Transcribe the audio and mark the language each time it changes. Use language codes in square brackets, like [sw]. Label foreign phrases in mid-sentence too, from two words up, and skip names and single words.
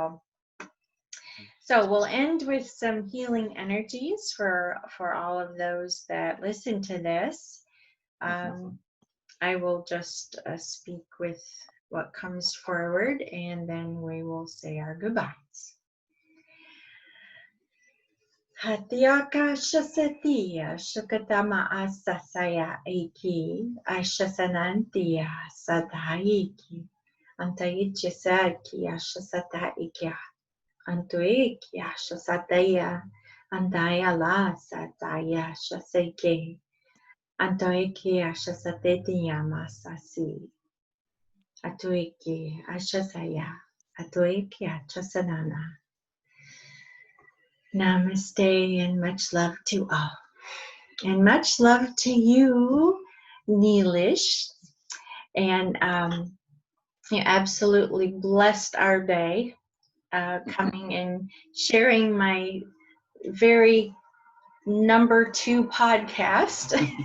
[en] So we'll end with some healing energies for all of those that listen to this. Mhm. I will just speak with what comes forward, and then we will say our goodbyes. Hatiaka shasatia shakatama asasaya eki ashasanantia sadaiki antaichesaki ashasata ikya antuiki ashasataya andaya la sataya shaseke antoiki ashasatetia masasi atuiki ashasaya atuiki achasanana. Namaste and much love to all. And much love to you, Nilesh. And you absolutely blessed our day coming and sharing my very number 2 podcast.